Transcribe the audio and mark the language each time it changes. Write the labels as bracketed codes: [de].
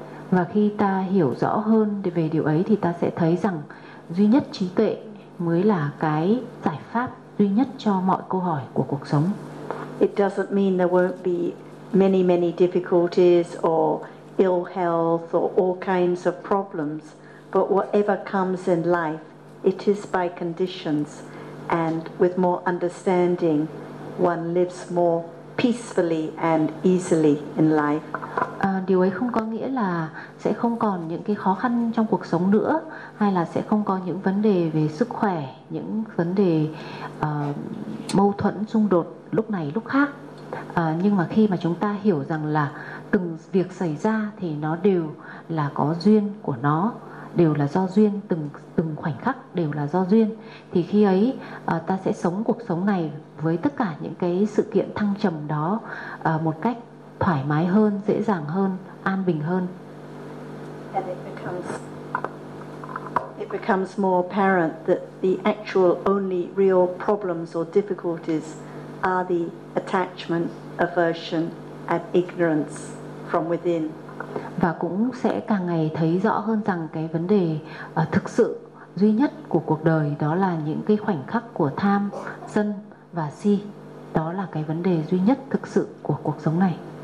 [vi] Và khi ta hiểu rõ hơn về điều ấy thì ta sẽ thấy rằng duy nhất trí tuệ mới là cái giải pháp duy nhất cho mọi câu hỏi của cuộc sống. [en] It doesn't mean there won't be many many difficulties or ill health or all kinds of problems, but whatever comes in life, it is by conditions, and with more understanding one lives more peacefully and easily in life. [vi] Điều ấy không có nghĩa là sẽ không còn những cái khó khăn trong cuộc sống nữa, hay là sẽ không có những vấn đề về sức khỏe, những vấn đề mâu thuẫn, xung đột lúc này lúc khác. Nhưng mà khi mà chúng ta hiểu rằng là từng việc xảy ra thì nó đều là có duyên của nó, đều là do duyên, từng khoảnh khắc đều là do duyên, thì khi ấy ta sẽ sống cuộc sống này với tất cả những cái sự kiện thăng trầm đó một cách thoải mái hơn, dễ dàng hơn, an bình hơn. [en] And it becomes more apparent that the actual only real problems or difficulties are the attachment, aversion and ignorance from within. [vi] Và cũng sẽ càng ngày thấy rõ hơn rằng cái vấn đề thực sự duy nhất của cuộc đời đó là những cái khoảnh khắc của tham, sân và si. Đó là cái vấn đề duy nhất thực sự của cuộc sống này.